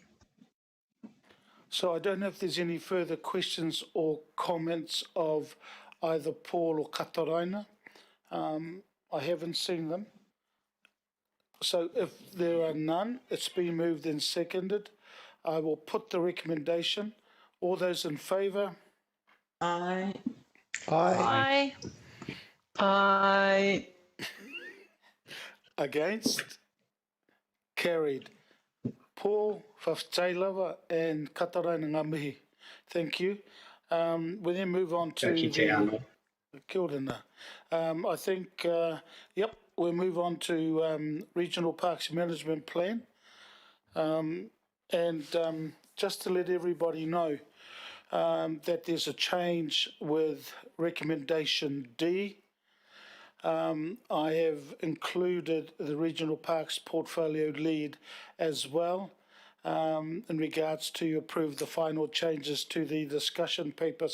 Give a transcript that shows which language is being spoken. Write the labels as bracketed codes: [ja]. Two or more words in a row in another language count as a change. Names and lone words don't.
[en] So I don't know if there's any further questions or comments of either Paul or Katarina. I haven't seen them. So if there are none, it's been moved and seconded. I will put the recommendation. All those in favour? Aye. Aye. Aye. Against? Carried. Paul, Whawhtailawa and Katarina Ngamihi. Thank you. We then move on to [mi] Kia ora. [en] I think, yep, we'll move on to Regional Parks Management Plan. And just to let everybody know that there's a change with recommendation D. I have included the Regional Parks Portfolio Lead as well in regards to approve the final changes to the discussion paper.